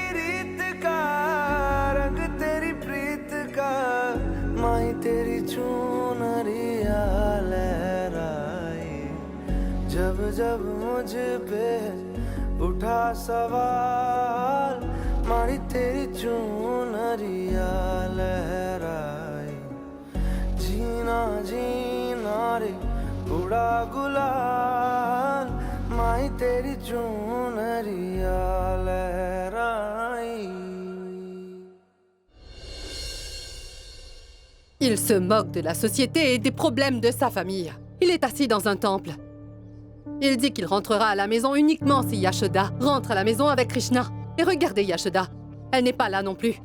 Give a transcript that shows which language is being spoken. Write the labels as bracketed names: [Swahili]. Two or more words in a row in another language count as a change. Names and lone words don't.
[Hindi] रीत का रंग तेरी प्रीत का माही तेरी चुनरिया लहराए जब जब मुझ पे उठा सवाल माही तेरी चुनरिया लहराए जी जीना जीना रे उड़ा गुलाल माई तेरी चुनरिया लहराई. [French] Il se moque de la société et des problèmes de sa famille. Il est assis dans un temple. Il dit qu'il rentrera à la maison uniquement si Yashoda rentre à la maison avec Krishna. Et regardez Yashoda, elle n'est pas là non plus.